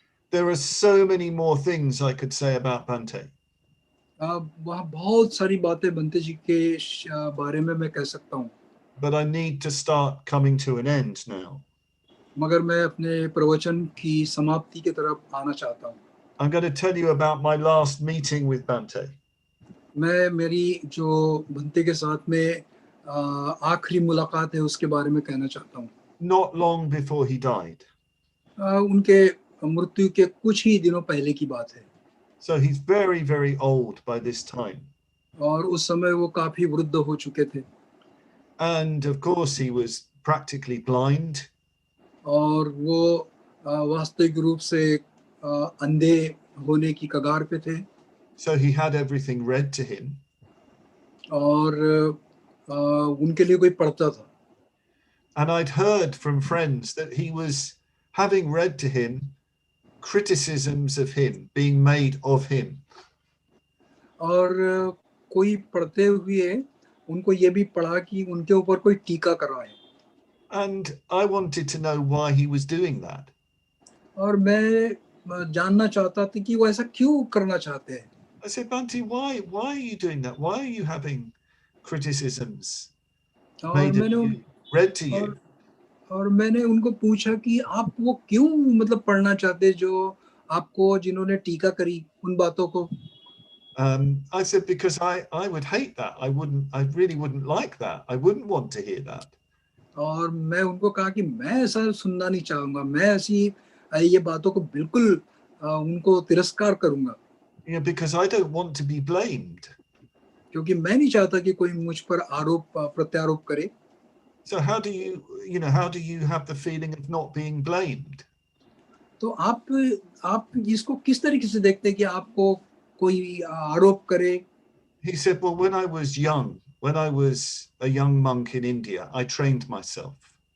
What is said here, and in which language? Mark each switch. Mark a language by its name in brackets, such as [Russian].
[English] There are so many more things I could say about Bhante. [Hindi] वहाँ बहुत सारी बातें भंते जी के बारे में मैं कह सकता हूँ. [English] But I need to start coming to an end now. [Hindi] मगर मैं अपने प्रवचन की समाप्ति की तरफ आना चाहता हूँ. [English] I'm going to tell you about my last meeting with Bhante. [Hindi] मैं मेरी जो भंते के साथ में आखिरी मुलाकात है उसके बारे में कहना चाहता हूँ. [English] Not long before he died. [Hindi] उनके मृत्यु के कुछ ही दिनों पहले की बात है. [English] So he's very, very old by this time. [Hindi] और उस समय वो काफी वृद्ध हो चुके थे. [English] And of course he was practically blind. [Hindi] और वो वास्तविक रूप से अंधे होने की कगार पे थे. [English] So he had everything read to him. [Hindi] और उनके लिए कोई पढ़ता था. [English] And I'd heard from friends that he was having read to him criticisms of him being made of him. [Hindi] और कोई पढ़ते हुए उनको ये भी पढ़ा कि उनके ऊपर कोई टीका कर रहा है. [English] And I wanted to know why he was doing that. [Hindi] और मैं जानना चाहता था कि वो ऐसा क्यों करना चाहते हैं. [English] I said, Bhante, why are you doing that? Why are you having criticisms made of you, read to you? [Hindi] और मैंने उनको पूछा कि आप वो क्यों मतलब पढ़ना चाहते जो आपको जिन्होंने टीका करी उन बातों को. [English] I said, because I would hate that. I really wouldn't like that. I wouldn't want to hear that. [Hindi] और मैं उनको कहा कि मैं ऐसा सुनना नहीं चाहूंगा, मैं ऐसी ये बातों को बिल्कुल उनको तिरस्कार करूंगा. [English] Because I don't want to be blamed. [Hindi] क्योंकि मैं नहीं चाहता कि कोई मुझ पर आरोप प्रत्यारोप करे. [English] So how do you have the feeling of not being blamed? [Hindi] तो आप इसको किस तरीके से देखते हैं कि आपको कोई आरोप करे. [English] He said, well, when I was young, when I was a young monk in India, I trained myself.